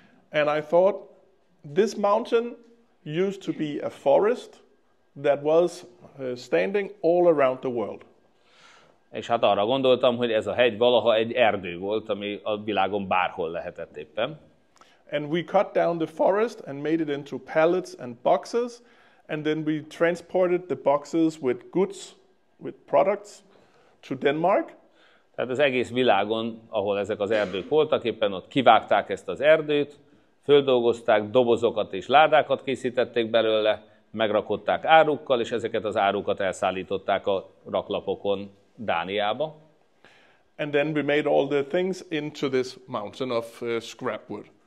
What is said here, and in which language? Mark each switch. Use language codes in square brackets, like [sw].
[en] And I thought, this mountain used to be a forest that was standing all around the world. [hu] És hát arra gondoltam, hogy ez a hegy valaha egy erdő volt, ami a világon bárhol lehetett éppen. [en] And we cut down the forest and made it into pallets and boxes, and then we transported the boxes with goods, with products to Denmark. [hu] Tehát az egész világon, ahol ezek az erdők voltak, éppen ott kivágták ezt az erdőt, földolgozták, dobozokat és ládákat készítették belőle, megrakották árukkal, és ezeket az árukat elszállították a raklapokon Dániába. [en] And then we made all the things into this mountain of scrap wood.